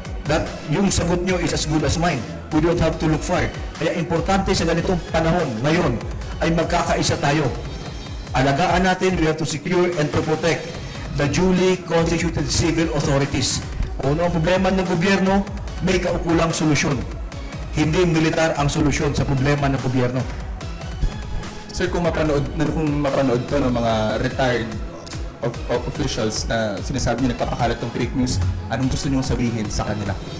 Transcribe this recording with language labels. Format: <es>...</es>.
<en>That yung sagot nyo is as good as mine. We don't have to look far.</en> <tl>Kaya importante sa ganitong panahon, ngayon, ay magkakaisa tayo. Alagaan natin,</tl> <en>we have to secure and to protect the duly constituted civil authorities.</en> <tl>Kung ano ang problema ng gobyerno, may kaukulang solusyon. Hindi militar ang solusyon sa problema ng gobyerno. Sir, kung mapanood to ng mga retired officials na sinasabi niyo nagpapakalat ng fake news, anong gusto niyo sabihin sa kanila?</tl>